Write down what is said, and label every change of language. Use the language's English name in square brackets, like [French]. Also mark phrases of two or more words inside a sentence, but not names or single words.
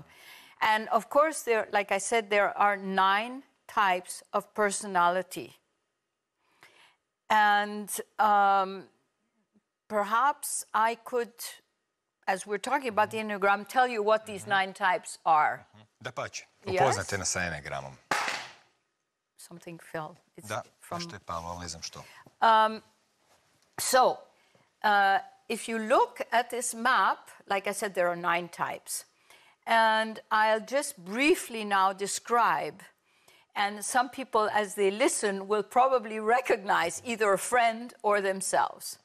[English] And of course, there, like I said, there are 9 types of personality. And perhaps I could, as we're talking about the Enneagram, tell you what these 9 types are. [Croatian] Dapače, upoznate nas sa Enneagramom. [English] Something fell. It's Da, from... [Croatian] nešto je palo, ali ne znam što. [English] So, if you look at this map, like I said, there are 9 types. And I'll just briefly now describe. And some people, as they listen, will probably recognize either a friend or themselves.